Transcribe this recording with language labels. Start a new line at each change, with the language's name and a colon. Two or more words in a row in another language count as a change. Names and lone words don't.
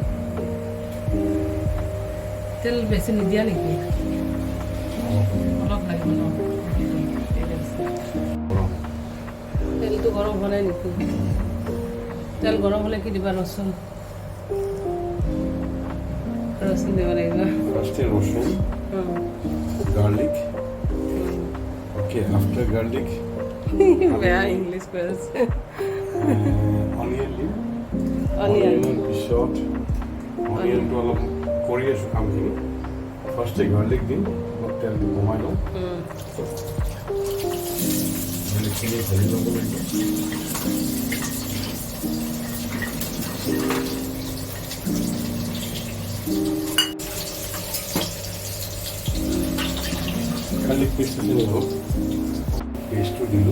Assamese: তেল বেছি নিদিয়া নেকি? অলপ লাগিব ন? তেলটো গৰম হোৱা নাই নেকি? তেল গৰম হ'লে কি দিবা? ৰচুন দিব লাগিব।
English: Roasting garlic. Okay, after garlic,
Assamese: বেয়া ইংলিছ কৈ আছে।
English: onion leaf.
Assamese: অনিয়ন পিছত অনিয়নটো অলপ কৰি আছোঁ কামখিনি। ফাৰ্ষ্টে গাৰ্লিক দিম, অলপ তেলটো কমাই লওঁ। গাৰ্লিকখিনি ভাজি ল'ব লাগিব।
English: garlic paste
Assamese: হওক, পেষ্টটো দিলোঁ।